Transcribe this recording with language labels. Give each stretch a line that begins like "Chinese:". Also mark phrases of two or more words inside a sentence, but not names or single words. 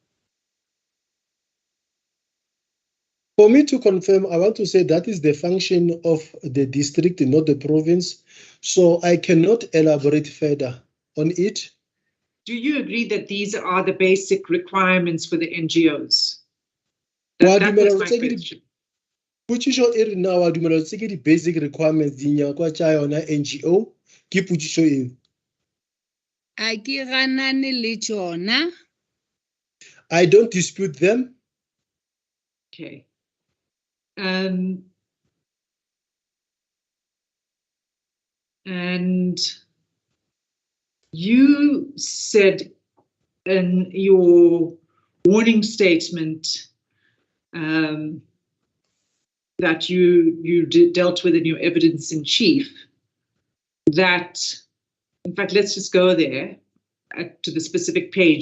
English: For me to confirm, I want to say that is the function of the district, not the province. So I cannot elaborate further on it. Do you agree that these are the basic requirements for the NGOs?
Northern Sotho: Wa
English: That
Northern Sotho: dumela
English: was my
Northern Sotho: tse ke di-
English: question.
Northern Sotho: Putshiso e re na wa dumela tse ke di
English: basic requirements
Northern Sotho: di nyakwa tša yona NGO ke putshiso eo. A ke ganane le tšona.
English: I don't dispute them. Okay. And you said in your warning statement that you dealt with in your evidence in chief that, in fact, let's just go there to the specific page.